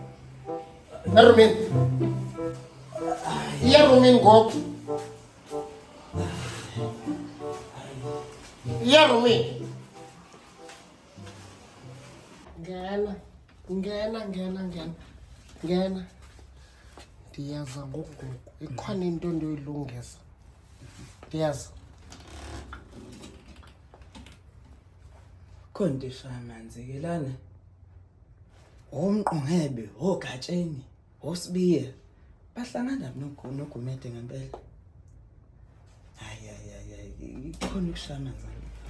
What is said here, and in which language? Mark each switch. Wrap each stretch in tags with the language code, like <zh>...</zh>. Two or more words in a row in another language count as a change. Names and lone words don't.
<xh>Erumini. Iyarumini ngoku. Iyarumini. Ngena. Ndiyaza ngoku. Ikhona into ndoyilungisa. Ndiyaza. Khondisha amanzi ke lana. Omqongebe, ogatsheni, osibiye.</xh> <zu>Bahlangana nogumede ngempela. Hayi, ikhona ukushana zalo.</zu>